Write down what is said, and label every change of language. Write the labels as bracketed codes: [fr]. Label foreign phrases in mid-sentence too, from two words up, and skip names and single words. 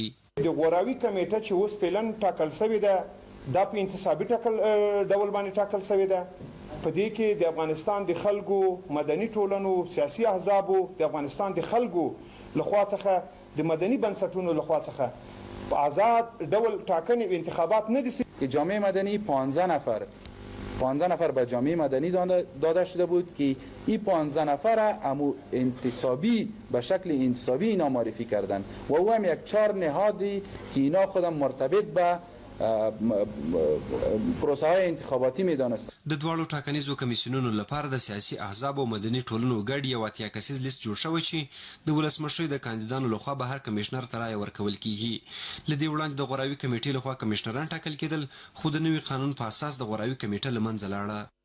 [ps] د غوراوي کمیټه چې اوس فعلا ټاکل شوې ده دا په انتصابي ډول باندې ټاکل شوې ده. په دې کې د افغانستان د خلکو مدني ټولنو سیاسي احزابو د افغانستان د خلکو لخوا څخه د مدني بنسټونو لخوا څخه په آزاد ډول ټاکنې و انتخابات نه دي. [fa] جامعه مدنی 15 نفر به جامعه مدنی داده شده بود که این 15 نفر امو انتصابی به شکل انتصابی اینا معرفی کردن و او هم یک 4 نهادی که اینا خودم مرتبط به پروسه های انتخاباتی میدانست. [ps] د دواړو ټاکنیزو کمیسیونونو لپاره د سیاسي احزاب او مدني ټولنو ګډ یو اتیا کسیز لیست جوړ شوی چې د ولسمشرۍ د کاندیدانو لخوا به هر کمشنر ته رایه ورکول کیږي. له دې وړاندې د غوراوي کمیټې لخوا کمشنران ټاکل کېدل خو د نوي قانون په اساس د غوراوي کمیټه له منځه لاړه.